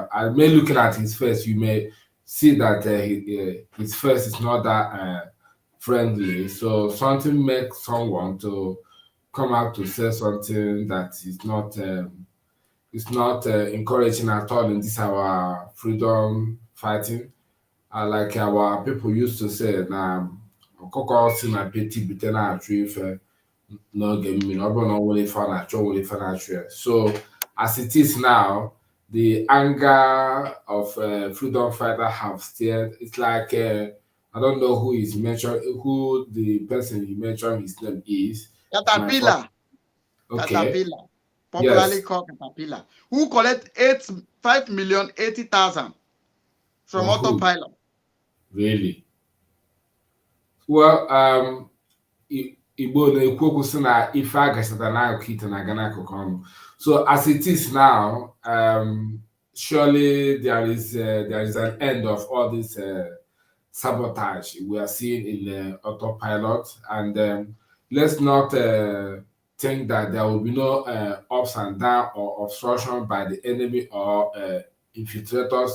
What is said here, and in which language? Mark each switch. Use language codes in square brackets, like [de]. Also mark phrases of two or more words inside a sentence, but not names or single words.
[en] I may looking at his face, you may see that his face is not that friendly. So something makes someone to come out to say something that is not encouraging at all in this our freedom fighting. Like our people used to say, [ig] na ọkụkọ si na beti bite na-achụ ife n'oge mmiri ọ bụrụ na ọ nwere ife ọ na-achọ nwere ife na-achụ ya. [en] So as it is now, the anger of freedom fighter have steered. It's like I don't know who the person he mentioned his name is. Caterpillar. Okay. Caterpillar. Popularly called Caterpillar. Who collect 5,080,000 from Autopilot. Really? Well, [ig] Igbo na-ekwu okwu sị na ife agachata n'akụkụ ite na-aga n'akụkụ ọnụ. [en] So as it is now, surely there is an end of all this sabotage we are seeing in the Autopilot, and let's not think that there will be no ups and downs or obstruction by the enemy or infiltrators.